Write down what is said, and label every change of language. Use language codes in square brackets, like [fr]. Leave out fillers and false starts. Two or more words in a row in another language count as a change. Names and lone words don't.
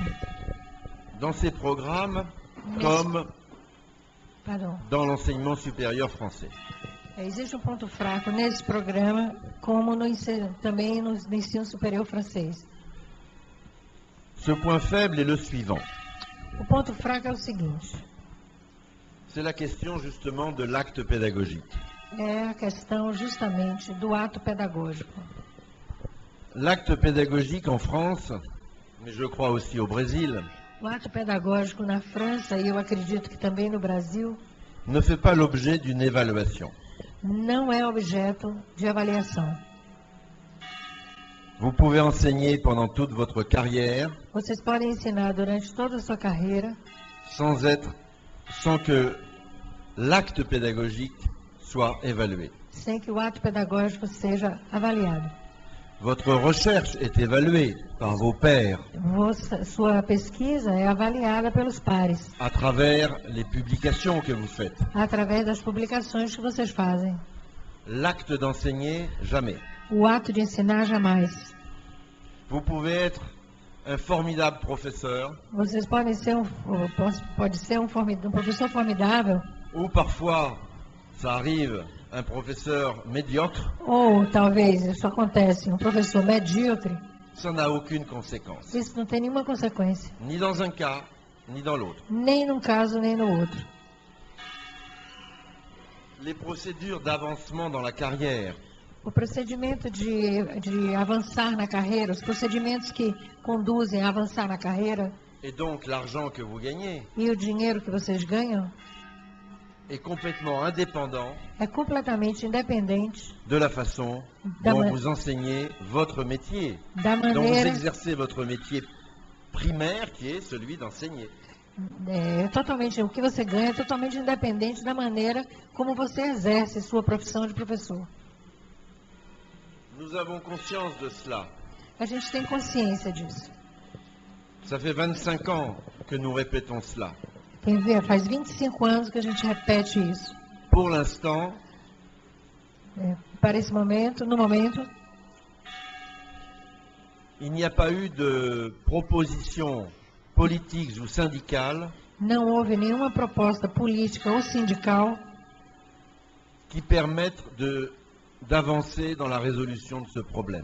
[fr] dans ces programmes comme dans l'enseignement supérieur français. [pt] Existe um ponto fraco nesse programa, como também no ensino superior francês. [fr] Ce point faible est le suivant. [pt] O ponto fraco é o seguinte: [fr] c'est la question justement de l'acte pédagogique. [pt] É a questão justamente do ato pedagógico. [fr] L'acte pédagogique en France, mais je crois aussi au Brésil, [pt] O ato pedagógico na França, e eu acredito que também no Brasil, [fr] ne fait pas l'objet d'une évaluation. [pt] não é objeto de avaliação. [fr] Vous pouvez enseigner pendant toute votre carrière [pt] Vocês podem ensinar durante toda a sua carreira [fr] sans que l'acte pédagogique soit évalué. [pt] sem que o ato pedagógico seja avaliado. [fr] Votre recherche est évaluée par vos pairs [pt] Sua pesquisa é avaliada pelos pares, [fr] à travers les publications que vous faites. [pt] através das publicações que vocês fazem. [fr] L'acte d'enseigner, jamais. [pt] O ato de ensinar, jamais. [fr] Vous pouvez être un formidable professeur [pt] Vocês podem ser um professor formidável, [fr] ou parfois, ça arrive, un professeur médiocre. [pt] ou talvez, isso acontece, um professor medíocre. [fr] Ça n'a aucune conséquence, [pt] Isso não tem nenhuma consequência, [fr] ni dans un cas, ni dans l'autre. [pt] nem num caso, nem no outro. [fr] Les procédures d'avancement dans la carrière [pt] O procedimento de avançar na carreira, os procedimentos que conduzem a avançar na carreira [fr] et donc l'argent que vous gagnez [pt] e o dinheiro que vocês ganham [fr] est complètement indépendant [pt] é completamente independente [fr] de la façon dont vous enseignez votre métier, [pt] da [fr] dont vous [pt] maneira, [fr] exercez votre métier primaire qui est celui d'enseigner. [pt] o que você ganha é totalmente independente da maneira como você exerce sua profissão de professor. [fr] Nous avons conscience de cela. [pt] A gente tem consciência disso. [fr] Ça fait 25 ans que nous répétons cela. [pt] Faz 25 anos que a gente repete isso. [fr] Pour l'instant, [pt] Para esse momento, no momento, [fr] il n'y a pas eu de propositions politiques ou syndicales [pt] não houve nenhuma proposta política ou sindical [fr] qui permettent d'avancer dans la résolution de ce problème.